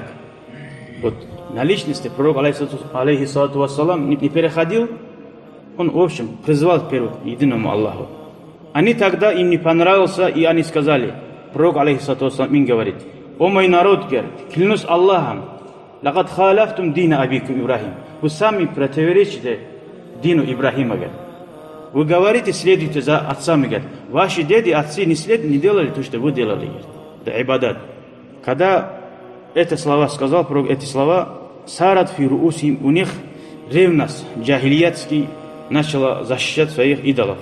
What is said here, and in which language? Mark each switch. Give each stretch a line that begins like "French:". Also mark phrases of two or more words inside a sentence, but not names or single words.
Russian: Вот на личности пророк,
Arabic: عليه الصلاة والسلام,
Russian: не переходил, он, в общем, призвал вперед единому Аллаху. Они тогда, им не понравился, и они сказали, пророк,
Arabic: عليه الصلاة والسلام,
Russian: им говорит: «О мой народ, говорит, клянусь Аллахом,
Arabic: لقد خالفتم دين أبيكم إبراهيم».
Russian: Вы сами противоречите дину Ибрахима, говорит. Вы говорите, следуйте за отцами, говорит. Ваши деды, отцы не делали то, что вы делали, говорит. Это ибадат. Когда эти слова сказал пророк, эти слова,
Arabic: صارت في رؤوسهم,
Russian: у них ревность джахилиятский начала защищать своих идолов.